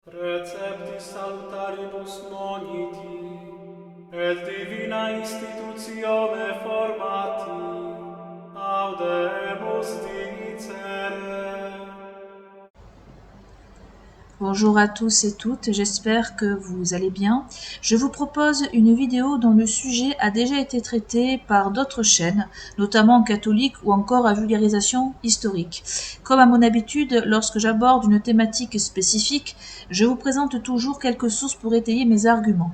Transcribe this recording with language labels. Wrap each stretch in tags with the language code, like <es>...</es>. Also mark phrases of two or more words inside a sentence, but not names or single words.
<la>Receptis salutaribus moniti, et divina institutione formati, audemus dicere.</la> <fr>Bonjour à tous et toutes, j'espère que vous allez bien. Je vous propose une vidéo dont le sujet a déjà été traité par d'autres chaînes, notamment catholiques ou encore à vulgarisation historique. Comme à mon habitude, lorsque j'aborde une thématique spécifique, je vous présente toujours quelques sources pour étayer mes arguments.</fr>